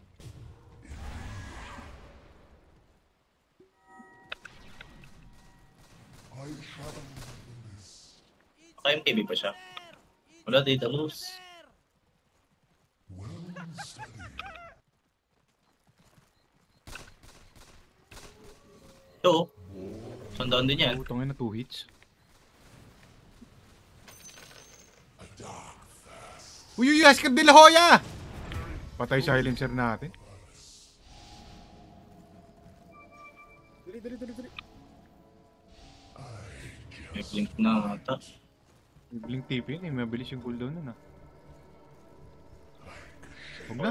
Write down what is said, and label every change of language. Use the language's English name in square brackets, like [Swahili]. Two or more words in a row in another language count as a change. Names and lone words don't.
[Filipino] Baka MTV pa siya. Wala, [English] data loose. [Filipino] Ito, sandaan din yan. Putang ina, 2 hits. Uy, Oscar de la Hoya! Patay silencer natin. Dali. May blink na ata. Blink TP yun eh, mabilis yung cooldown nun ah. Huwag na.